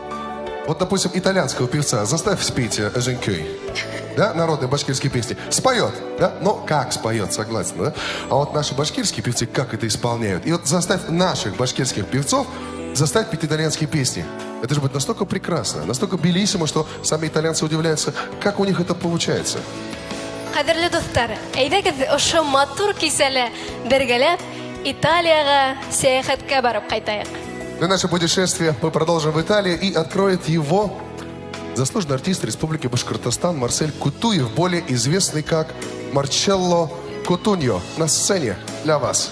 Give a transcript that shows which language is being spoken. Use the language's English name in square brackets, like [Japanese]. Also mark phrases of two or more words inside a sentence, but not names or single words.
[Russian] Вот, допустим, итальянского певца заставь спеть «Эженкёй», да, народные башкирские песни. Споет, да? Ну, как споет, согласен, да? А вот наши башкирские певцы как это исполняют? И вот заставь наших башкирских певцов заставить петь итальянские песни. Это же будет настолько прекрасно, настолько белиссимо, что сами итальянцы удивляются, как у них это получается. [Tatar] Кадерлі достар, әйдәгез ошо матур кисәле бергәләп Италияга сәяхәткә барып кайтайык. [Russian] На наше путешествие мы продолжим в Италии, и откроет его заслуженный артист Республики Башкортостан Марсель Кутуев, более известный как Марчелло Кутуньо, на сцене для вас.